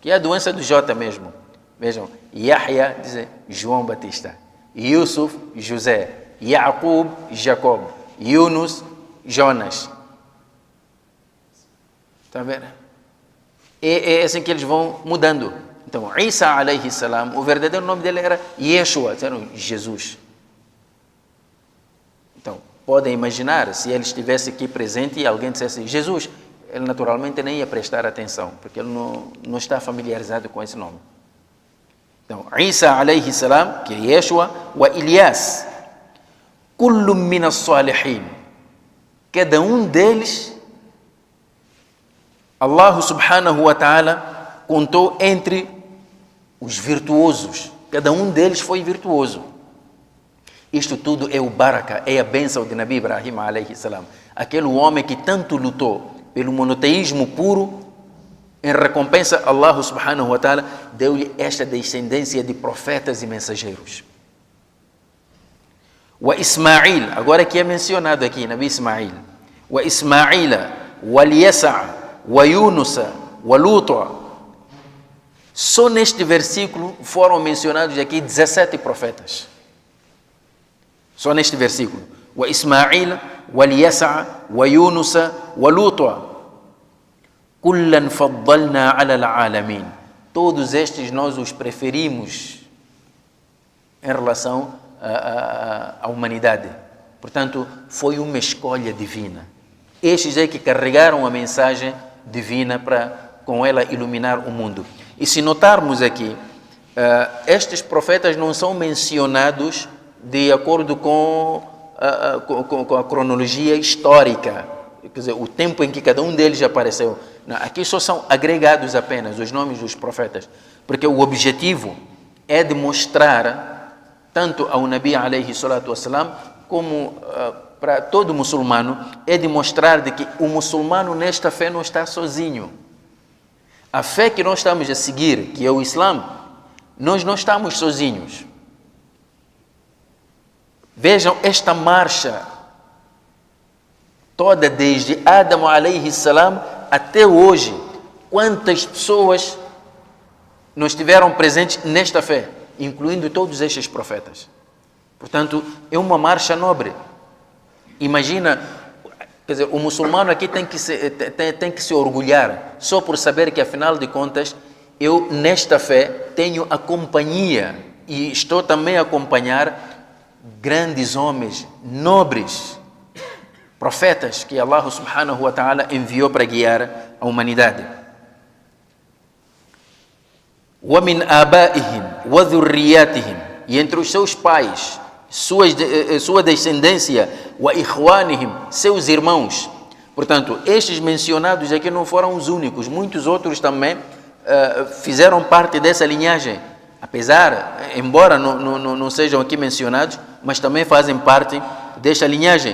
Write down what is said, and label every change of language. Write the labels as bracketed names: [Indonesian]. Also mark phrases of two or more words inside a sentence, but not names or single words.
[Portuguese] que é a doença do J mesmo. Vejam, Yahya, diz João Batista. Yusuf, José. Yaqub, Jacob. Yunus, Jonas. Está vendo? É assim que eles vão mudando. Então, [Arabic] عيسى عليه السلام, [Portuguese] o verdadeiro nome dele era Yeshua, era Jesus. Então, podem imaginar, se ele estivesse aqui presente e alguém dissesse Jesus, ele naturalmente nem ia prestar atenção, porque ele não está familiarizado com esse nome. Então, [Arabic] عيسى عليه السلام, [Portuguese] que é Yeshua, [Arabic] وإلياس كل من الصالحين. [Portuguese] Cada um deles, [Arabic] الله سبحانه وتعالى [Portuguese] contou entre os virtuosos. Cada um deles foi virtuoso. Isto tudo é o baraka, é a bênção de [Arabic] نبي إبراهيم عليه السلام. [Portuguese] Aquele homem que tanto lutou pelo monoteísmo puro, em recompensa, [Arabic] الله سبحانه وتعالى [Portuguese] deu-lhe esta descendência de profetas e mensageiros. [Arabic] وإسماعيل, [Portuguese] agora que é mencionado aqui, Nabi Ismail. [Arabic] وإسماعيل واليسع ويونس ولوطا. [Portuguese] Só neste versículo foram mencionados aqui 17 profetas. Só neste versículo. [Arabic] وإسماعيل واليسع ويونس ولوطا. كلا فضلنا على العالمين. [Portuguese] Todos estes nós os preferimos em relação à humanidade. Portanto, foi uma escolha divina. Estes é que carregaram a mensagem divina para com ela iluminar o mundo. E se notarmos aqui, estes profetas não são mencionados de acordo com a cronologia histórica, quer dizer, o tempo em que cada um deles apareceu. Não, aqui só são agregados apenas os nomes dos profetas, porque o objetivo é de mostrar, tanto ao Nabi [Arabic] عليه الصلاة والسلام, [Portuguese] como para todo muçulmano, é de mostrar de que o muçulmano nesta fé não está sozinho. A fé que nós estamos a seguir, que é o Islã, nós não estamos sozinhos. Vejam esta marcha toda desde Adão [Arabic] عليه السلام [Portuguese] até hoje. Quantas pessoas não estiveram presentes nesta fé, incluindo todos estes profetas. Portanto, é uma marcha nobre. Imagina, quer dizer, o muçulmano aqui tem que se orgulhar, só por saber que, afinal de contas, eu nesta fé tenho a companhia e estou também a acompanhar grandes homens, nobres, profetas que [Arabic] الله سبحانه وتعالى [Portuguese] enviou para guiar a humanidade. [Arabic] وَمِنْ آبَائِهِمْ وَذُرِّيَّاتِهِمْ. [Portuguese] E entre os seus pais, sua descendência, وَإِخْوَانِهِمْ, seus irmãos. Portanto, estes mencionados aqui não foram os únicos, muitos outros também fizeram parte dessa linhagem. Apesar, embora não sejam aqui mencionados, mas também fazem parte desta linhagem.